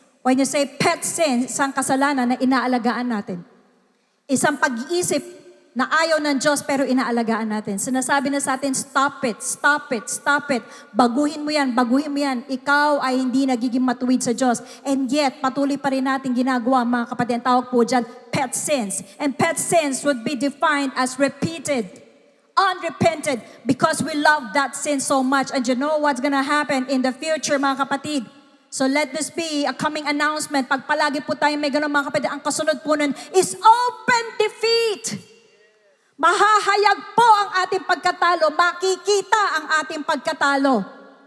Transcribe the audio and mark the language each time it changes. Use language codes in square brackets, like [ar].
[en] When you say pet sins, [tl] isang kasalanan na inaalagaan natin. Isang pag-iisip na ayaw ng Diyos pero inaalagaan natin. Sinasabi na sa atin, [en] stop it, stop it, stop it. [tl] Baguhin mo yan, baguhin mo yan. Ikaw ay hindi nagiging matuwid sa Diyos. And yet, patuloy pa rin natin ginagawa, mga kapatid. Ang tawag po dyan, pet sins. [en] And pet sins would be defined as repeated, unrepented, because we love that sin so much. And you know what's gonna happen in the future, [tl] mga kapatid? [en] So let this be a coming announcement. [tl] Pag palagi po tayo may ganun, mga kapatid, ang kasunod po nun is [en] open defeat. [tl] Mahahayag po ang ating pagkatalo. Makikita ang ating pagkatalo.